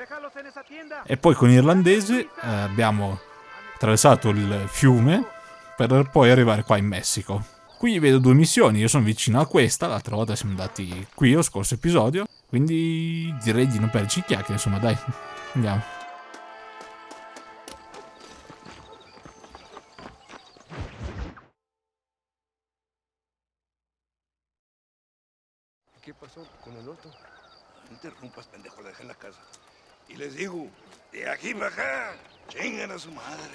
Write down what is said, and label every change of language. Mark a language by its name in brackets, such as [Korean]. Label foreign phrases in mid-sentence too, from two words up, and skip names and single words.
[Italian] E poi con l'irlandese abbiamo attraversato il fiume per poi arrivare qua in Messico. Qui vedo due missioni, io sono vicino a questa, l'altra volta siamo andati qui lo scorso episodio, quindi direi di non perderci chiacchiere, insomma dai, andiamo. [Spanish] ¿Qué pasó con el otro? No interrumpas, pendejo, la dejé en la casa. Y les digo, de aquí para acá, chingan a su madre.